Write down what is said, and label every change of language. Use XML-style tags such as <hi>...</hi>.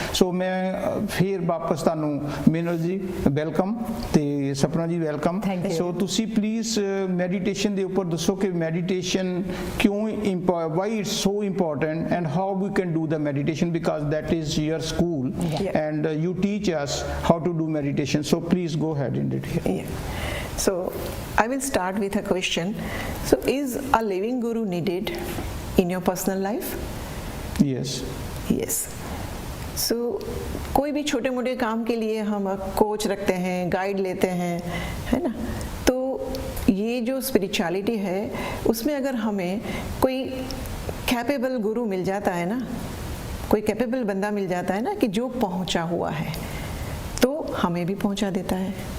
<pa>ਸੋ ਮੈਂ ਫਿਰ ਵਾਪਸ ਤੁਹਾਨੂੰ, ਮੀਨਲ ਜੀ ਵੈਲਕਮ ਤੇ ਸਪਨਾ ਜੀ ਵੈਲਕਮ। ਸੋ ਤੁਸੀਂ ਪਲੀਜ਼ ਮੈਡੀਟੇਸ਼ਨ ਦੇ ਉੱਪਰ ਦੱਸੋ ਕਿ ਮੈਡੀਟੇਸ਼ਨ ਕਿਉਂ,</pa> <en>Why it's so important and how we can do the meditation, because that is your school and you teach us how to do meditation, so please go ahead in detail. So I will start with a question. So is a living guru needed in your personal life? Yes. Yes.</en> <hi>So कोई भी छोटे मोटे काम के लिए हम coach रखते हैं, गाइड लेते हैं, है ना। तो ये जो स्पिरिचुअलिटी है उसमें अगर हमें कोई कैपेबल गुरु मिल जाता है ना, कोई कैपेबल बंदा मिल जाता है ना कि जो पहुंचा हुआ है, तो हमें भी पहुंचा देता है।</hi>